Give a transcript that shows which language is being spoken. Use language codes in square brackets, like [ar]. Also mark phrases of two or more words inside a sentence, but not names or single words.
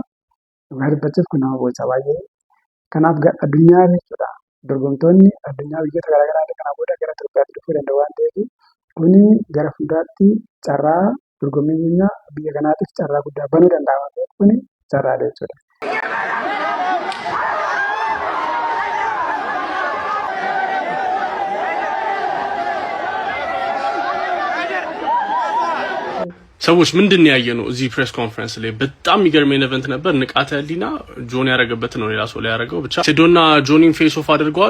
[om] Dhugaa dubbachuuf kun nama boonsa baay'ee. Kanaaf addunyaa jechuudha. Dorgomtoonni addunyaa biyyoota garaagaraa kanaa booda gara Itoophiyaatti dhufuu danda'u waan ta'eef kuni gara fuulduraatti carraa dorgommii buunyaa biyya kanaatiif carraa guddaa banuu danda'a waan ta'eef kuni carraadha jechuudha. [am] ሰዎች ምንድን ነው ያየነው እዚህ [en] press conference [am] ላይ? በጣም የሚገርመኝ ኢቨንት ነበር። ንቃተ ህሊና ጆኒ ያረገበት ነው ሌላ ሰው ላይ ያረገው። ብቻ ሴዶና ጆኒን [en] face off [am] አድርገዋል።